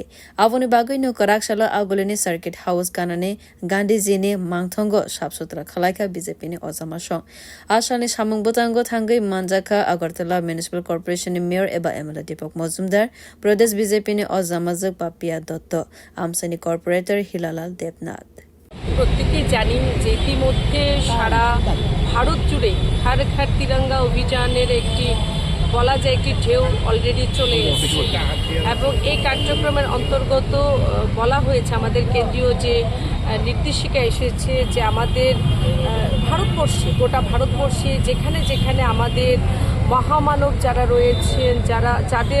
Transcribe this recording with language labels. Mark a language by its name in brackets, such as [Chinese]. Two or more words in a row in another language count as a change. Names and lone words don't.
[Kok Borok] Avuni bagai no karakshalo agolini [English] circuit house [Kok Borok] ganane Gandhijini mangthongo sabsutra khwlaikha BJP ni ojama song. Ashani samung botango thangai manjaka Agartala Municipal Corporation ni mayor eba MLA Deepak Majumdar Pradesh BJP ni ojama jog Papia Dotto Amsani corporator Hilalal Devnath [Bangla] প্রত্যেকেই জানি যে ইতিমধ্যে সারা ভারত জুড়ে হর ঘর তিরঙ্গা অভিযানের একটি বলা যায় একটি ঢেউ অলরেডি চলে এসেছে এবং এই কার্যক্রমের অন্তর্গত বলা হয়েছে আমাদের কেন্দ্রীয় যে নির্দেশিকা এসেছে যে আমাদের ভারতবর্ষে গোটা ভারতবর্ষে যেখানে যেখানে আমাদের মহামানব যারা রয়েছেন যাদের